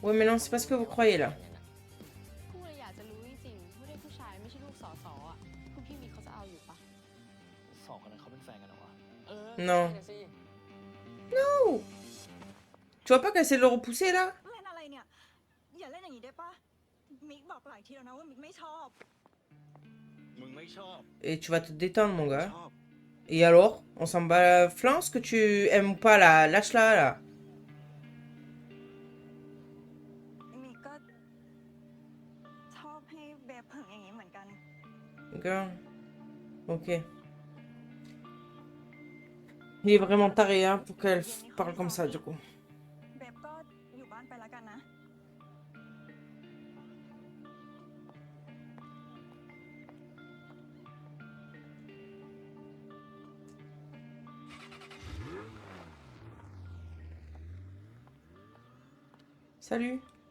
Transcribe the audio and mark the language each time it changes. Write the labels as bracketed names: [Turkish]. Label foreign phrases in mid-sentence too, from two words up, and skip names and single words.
[French] Ouais, mais non, c'est pas ce que vous croyez là. [Thai] กูเลยอยากจะรู้จริงๆว่าได้ผู้ชายไม่ใช่ลูกสอสออ่ะคุณพี่มีเขาจะเอาอยู่ปะ สองคนนั้นเขาเป็นแฟนกันเหรอวะ [French] Non. Non. Tu vois pas qu'elle essaie de le repousser là? [Thai] เล่นอะไรเนี่ย อย่าเล่นอย่างนี้ได้ปะมิกบอกหลายทีแล้วนะว่ามิกไม่ชอบ มึงไม่ชอบ [French] Et tu vas te détendre, mon gars. [Thai] ชอบ [French] Et alors? On s'en bat la flanc, ce que tu aimes ou pas là? Lâche-la là. [Thai] มิกก็ชอบให้เบบเผิงอย่างนี้เหมือนกัน [French] D'accord. Ok. Il est vraiment taré hein, pour qu'elle parle comme ça du coup. [Thai] เบบก็อยู่บ้านไปแล้วกันนะ [French] Salut.